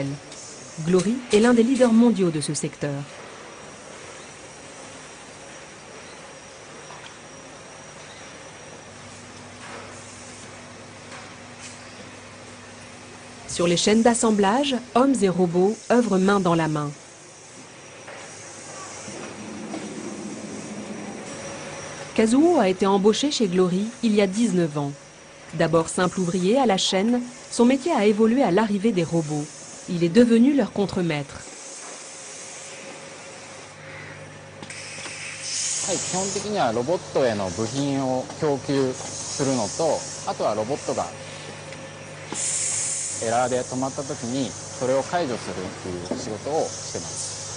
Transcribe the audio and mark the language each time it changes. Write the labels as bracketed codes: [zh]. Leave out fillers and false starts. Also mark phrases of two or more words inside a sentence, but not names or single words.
[fr] Glory est l'un des leaders mondiaux de ce secteur. Sur les chaînes d'assemblage, hommes et robots œuvrent main dans la main. Kazuo a été embauché chez Glory il y a 19 ans. D'abord simple ouvrier à la chaîne, son métier a évolué à l'arrivée des robots. Il est devenu leur contremaître. [ja] 基本的にはロボットへの部品を供給するのと、あとはロボットがエラーで止まった時にそれを解除するっていう仕事をしてます。